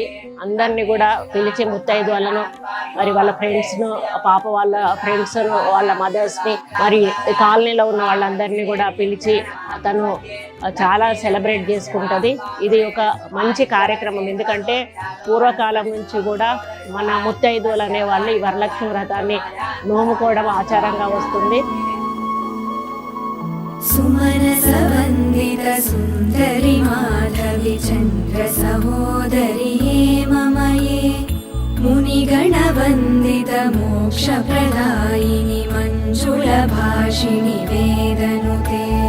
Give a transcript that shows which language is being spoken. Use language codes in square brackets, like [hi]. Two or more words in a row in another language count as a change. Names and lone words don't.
[te] అందరినీ కూడా పిలిచి ముత్తైదువులను మరి వాళ్ళ ఫ్రెండ్స్ను, పాప వాళ్ళ ఫ్రెండ్స్ను, వాళ్ళ మదర్స్ని, మరి కాలనీలో ఉన్న వాళ్ళందరినీ కూడా పిలిచి తను చాలా సెలబ్రేట్ చేసుకుంటుంది. ఇది ఒక మంచి కార్యక్రమం. ఎందుకంటే పూర్వకాలం నుంచి కూడా మన ముత్తైదువులు అనేవాళ్ళు ఈ వరలక్ష్మి వ్రతాన్ని నోముకోవడం ఆచారంగా వస్తుంది. [sa] सुमनसवन्दित सुन्दरि माधवि चन्द्र सहोदरि हे ममये मुनिगणवन्दित मोक्षप्रदायिनि मञ्जुलभाषिणि वेदनुते